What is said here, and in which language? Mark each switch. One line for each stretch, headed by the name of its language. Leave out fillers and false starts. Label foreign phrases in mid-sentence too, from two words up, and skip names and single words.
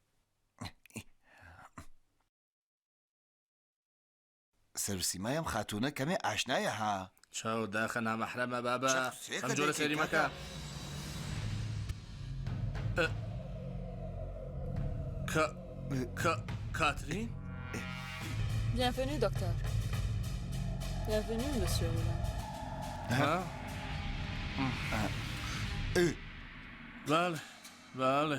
Central Kurdish: سەرسیمایم خاتونە کەمێ ئاشنایە ها چاو داخە نامەحرەمە بابە ئەم جۆرە سەیری مەکە کاترین
French: Bienvenue, docteur. Bienvenue, monsieur Moulin.
Persian: بله بله